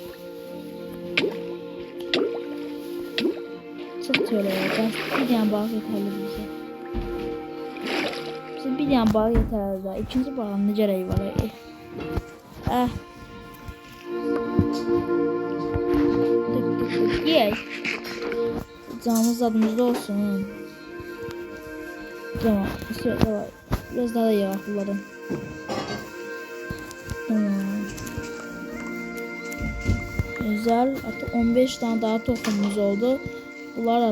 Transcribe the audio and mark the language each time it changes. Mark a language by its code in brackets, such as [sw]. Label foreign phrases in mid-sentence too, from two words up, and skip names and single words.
[az] Çıx çöləyə. Bir dənə balıq yetərli bizə. Bizə bir dənə balıq yetərli də. İkinci balığın necə rəyi var? Yey. Canımız zadımızda olsun. Tamam. [tr] Biraz daha da yağ kullanın. Tamam. Güzel. Artık 15 tane daha tohumumuz oldu.